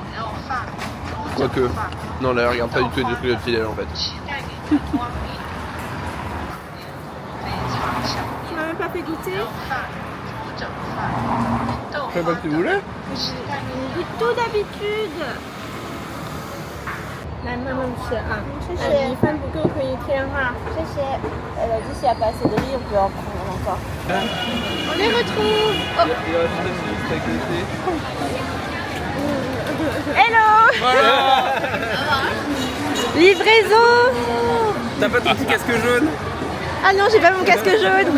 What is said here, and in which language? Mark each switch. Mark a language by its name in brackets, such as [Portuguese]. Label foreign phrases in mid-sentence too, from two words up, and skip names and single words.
[French] Quoique, non là elle regarde pas du tout les trucs de petit-déj en fait. Tu m'as même pas fait goûter? Je sais pas que tu voulais. On goûte tout d'habitude. [Chinese] 来慢慢吃啊，谢谢。米饭不够可以添哈，谢谢。 [French] 这 s'il n'y a pas assez de riz, on peut en prendre encore. On les retrouve. Oh. Hello. Livraison. T'as pas ton petit casque jaune? Ah non, j'ai pas mon casque jaune.